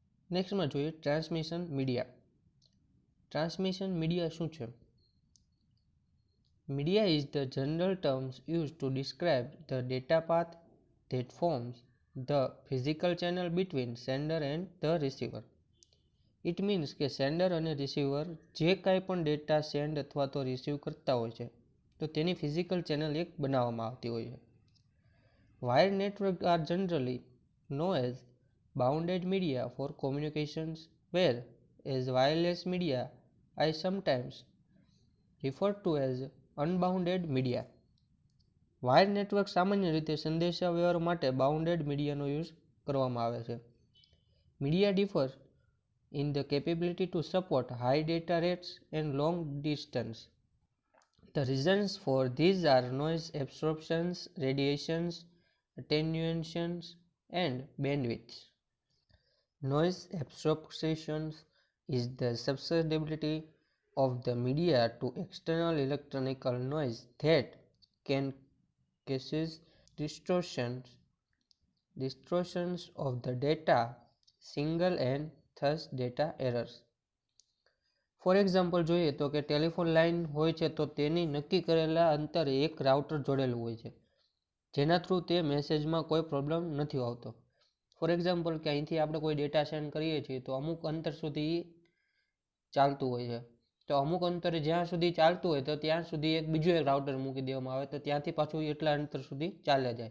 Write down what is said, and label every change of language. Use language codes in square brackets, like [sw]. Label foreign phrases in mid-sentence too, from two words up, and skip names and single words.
[gu] નેક્સ્ટમાં જોઈએ [en] transmission media. transmission media [gu] શું છે? [en] Media is the general terms used to describe the data path that forms the physical channel between sender and the receiver. It means [gu] કે સેન્ડર અને રિસીવર જે કાંઈ પણ ડેટા સેન્ડ અથવા તો રિસીવ કરતા હોય છે તો તેની [en] physical channel [gu] એક બનાવવામાં આવતી હોય છે. [en] wire network are generally known as bounded media for communications, whereas wireless media are sometimes referred to as unbounded media. wire network [gu] સામાન્ય રીતે સંદેશાવ્યવહાર માટે બાઉન્ડેડ મીડિયાનો યુઝ કરવામાં આવે છે. [en] media differ in the capability to support high data rates and long distance. the reasons for these are noise absorptions, radiations, attenuations and bandwidth. Noise absorption is the susceptibility of the media to external electronical noise that can cause distortions of the data signal and thus data errors. for example [gu] જોઈએ તો કે [en] telephone line [gu] હોય છે તો તેની નક્કી કરેલા અંતરે એક રાઉટર જોડેલું હોય છે જેના થ્રુ તે મેસેજમાં કોઈ પ્રોબ્લેમ નથી આવતો. [en] for example [gu] કે અહીંથી આપણે કોઈ ડેટા સેન્ડ કરીએ છીએ તો અમુક અંતર સુધી ચાલતું હોય છે, તો અમુક અંતરે જ્યાં સુધી ચાલતું હોય તો ત્યાં સુધી એક બીજું એક રાઉટર મૂકી દેવામાં આવે તો ત્યાંથી પાછું એટલા અંતર સુધી ચાલ્યા જાય.